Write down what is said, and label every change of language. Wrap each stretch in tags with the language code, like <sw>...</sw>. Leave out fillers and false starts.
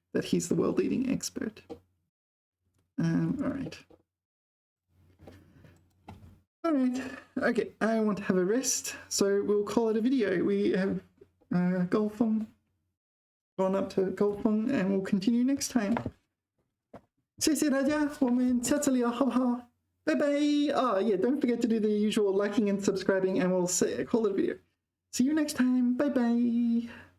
<en>that he's the world-leading expert. All right. All right. Okay, I want to have a rest, so we'll call it a video. We have Golfeng gone up to Golfeng, and we'll continue next time.</en> <zh>谢谢大家，我们下次聊好不好？拜拜。</zh> <en>Oh yeah, don't forget to do the usual liking and subscribing, and we'll call it a video. See you next time. Bye bye.</en>